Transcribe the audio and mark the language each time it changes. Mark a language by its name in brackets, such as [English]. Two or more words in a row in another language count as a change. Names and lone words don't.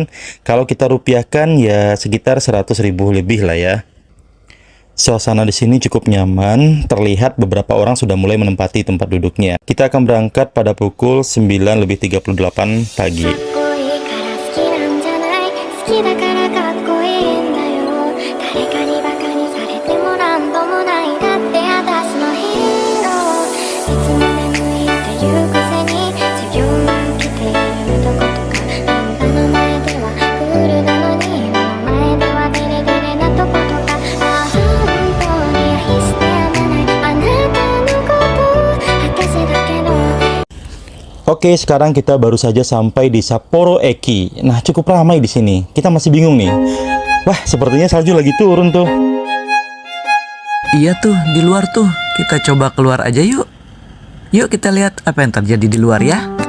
[Indonesian] Kalau kita rupiahkan ya sekitar 100.000 lebih lah ya. Suasana di sini cukup nyaman, terlihat beberapa orang sudah mulai menempati tempat duduknya. Kita akan berangkat pada pukul 9:38 pagi. [Japanese] かっこいいんだよ誰かにバカにされてもなんともないだって私のヒーローいつも眠いっていうくせに授業も来ているとことかあんたの前ではクールなのに目の前ではデレデレなとことかああ本当に愛してやまないあなたのこと私だけど [Indonesian] Oke, sekarang kita baru saja sampai di Sapporo Eki. Nah, cukup ramai di sini. Kita masih bingung nih. Wah, sepertinya salju lagi turun tuh. Iya tuh, di luar tuh. Kita coba keluar aja yuk. Yuk kita lihat apa yang terjadi di luar ya.